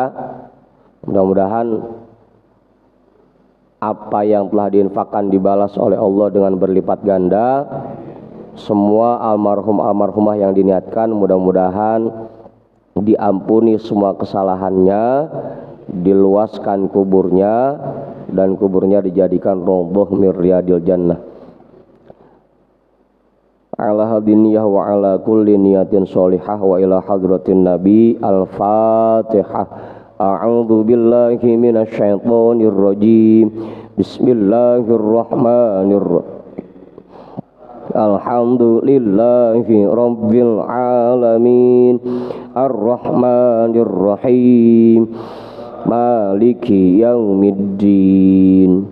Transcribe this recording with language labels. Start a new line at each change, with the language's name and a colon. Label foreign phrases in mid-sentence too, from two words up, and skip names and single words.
Indonesian: Mudah-mudahan apa yang telah diinfakkan dibalas oleh Allah dengan berlipat ganda. Semua almarhum almarhumah yang diniatkan mudah-mudahan diampuni semua kesalahannya, diluaskan kuburnya, dan kuburnya dijadikan
Arabic: روضة من رياض الجنة. على هذه النية وعلى كل نية صالحة وإلى حضرة النبي. Al-Fatihah. أعوذ بالله من الشيطان الرجيم. بسم الله الرحمن الرحيم. الحمد لله رب العالمين، الرحمن الرحيم، مالك يوم الدين.